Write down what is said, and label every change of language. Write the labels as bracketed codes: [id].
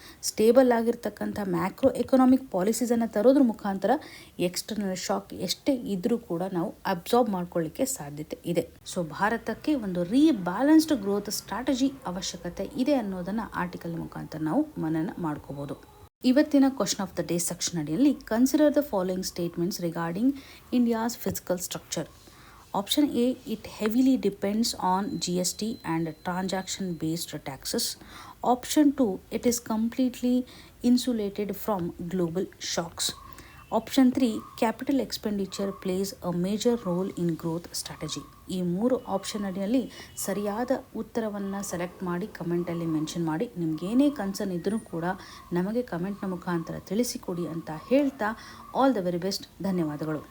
[kn] Stable ಆಗಿರ್ತಕ್ಕಂಥ macro economic ಪಾಲಿಸೀಸನ್ನು ತರೋದ್ರ ಮುಖಾಂತರ external shock ಎಷ್ಟೇ ಇದ್ದರೂ ಕೂಡ ನಾವು ಅಬ್ಸಾರ್ಬ್ ಮಾಡ್ಕೊಳ್ಳಿಕ್ಕೆ ಸಾಧ್ಯತೆ ಇದೆ. ಸೊ ಭಾರತಕ್ಕೆ ಒಂದು ರೀಬ್ಯಾಲೆನ್ಸ್ಡ್ ಗ್ರೋತ್ ಸ್ಟ್ರಾಟಜಿ ಅವಶ್ಯಕತೆ ಇದೆ ಅನ್ನೋದನ್ನು ಆರ್ಟಿಕಲ್ ಮುಖಾಂತರ ನಾವು ಮನನ ಮಾಡ್ಕೋಬೋದು. ಇವತ್ತಿನ [en] Question of the day section ಅಡಿಯಲ್ಲಿ consider the following statements regarding India's physical structure. Option A, it heavily depends on GST and transaction based taxes. Option 2, it is completely insulated from global shocks. Option 3, capital expenditure plays a major role in growth strategy. [kn] ಈ 3 option ಅಡಿಯಲ್ಲಿ ಸರಿಯಾದ ಉತ್ತರವನ್ನು select ಮಾಡಿ ಕಮೆಂಟಲ್ಲಿ mention ಮಾಡಿ. ನಿಮಗೇನೇ concern ಇದ್ದರೂ ಕೂಡ ನಮಗೆ ಕಮೆಂಟ್ನ ಮುಖಾಂತರ ತಿಳಿಸಿಕೊಡಿ ಅಂತ ಹೇಳ್ತಾ [en] All the very best. [kn] ಧನ್ಯವಾದಗಳು.